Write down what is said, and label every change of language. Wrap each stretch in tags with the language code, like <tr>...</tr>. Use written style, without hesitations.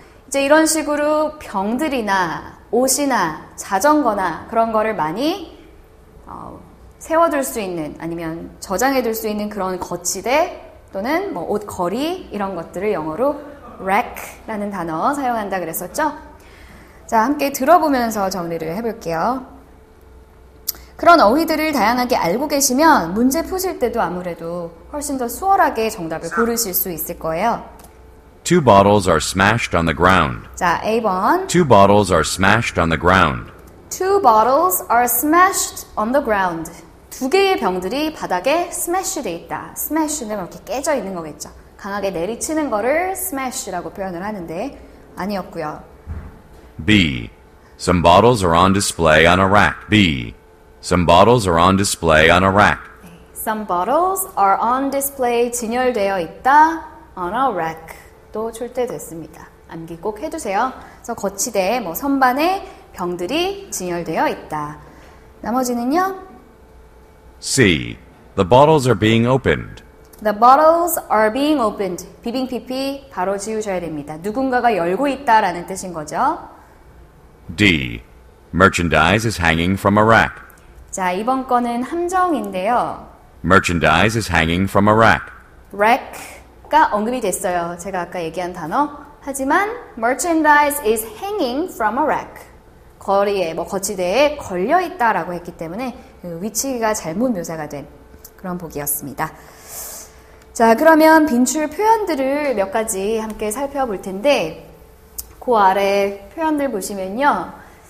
<ko>이제 이런 식으로 병들이나 옷이나 자전거나 그런 거를 많이 세워둘 수 있는 아니면 저장해둘 수 있는 그런 거치대 또는 뭐 옷걸이 이런 것들을 영어로 rack라는 단어 사용한다 그랬었죠. 자, 함께 들어보면서 정리를 해볼게요. 그런 어휘들을 다양하게 알고 계시면 문제 푸실 때도 아무래도 훨씬 더 수월하게 정답을 고르실 수 있을 거예요.</ko> <en>Two bottles are smashed on the ground.</en> <ko>자, A번.</ko> <en>Two bottles are smashed on the ground. Two bottles are smashed on the ground.</en> <ko>두 개의 병들이 바닥에 smash 돼 있다. smash는 이렇게 깨져 있는 거겠죠. 강하게 내리치는 거를 smash라고 표현을 하는데 아니었고요. B.</ko> <en>Some bottles are on display on a rack. B. Some bottles are on display on a rack. Some bottles are on display</en> <ko>진열되어 있다.</ko> <en>on a rack</en> <ko>또 출제됐습니다. 암기 꼭 해두세요. 그래서 거치대, 뭐 선반에 병들이 진열되어 있다. 나머지는요? C.</ko> <en>The bottles are being opened. The bottles are being opened.</en> <ko>비빙피피 바로 지우셔야 됩니다. 누군가가 열고 있다라는 뜻인 거죠.</ko> <en>D. Merchandise is hanging from a rack.</en> <ko>자, 이번 거는 함정인데요.</ko> <en>Merchandise is hanging from a rack.</en> <ko>rack가 언급이 됐어요. 제가 아까 얘기한 단어.</ko> <en>하지만 merchandise is hanging from a rack.</en> <ko>거리에, 거치대에 걸려있다라고 했기 때문에 그 위치가 잘못 묘사가 된 그런 보기였습니다. 자, 그러면 빈출 표현들을 몇 가지 함께 살펴볼 텐데 그 아래 표현들 보시면요.</ko>